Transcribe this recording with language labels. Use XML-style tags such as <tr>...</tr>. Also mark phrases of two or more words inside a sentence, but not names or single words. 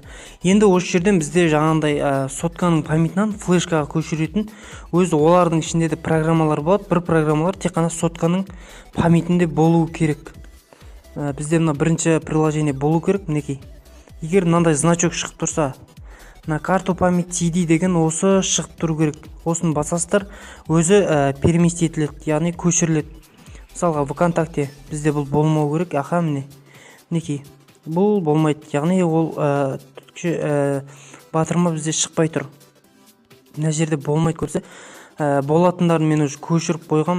<kk>Енді осы жерден бізде жаңағындай сотканың памятынан флешкаға көшіретін өзі олардың ішінде де программалар болады. Бір программалар тек қана сотканың памятінде болуы керек. Бізде мына бірінші приложение болу керек. Мінекей. Егер мынандай значок шығып тұрса,</kk> <ru>на карту память CD</ru> <kk>деген осы шығып тұру керек. Осыны басасыздар, өзі переместить етіледі, яғни көшіріледі. Мысалға ВКонтакте бізде бұл болмау керек. Аха, мінекей. Бұл болмайды. Яғни ол батырма бізде шықпай тұр. Мына жерде болмайды көрсе, болатындарын мен уже көшіріп қойған.</kk>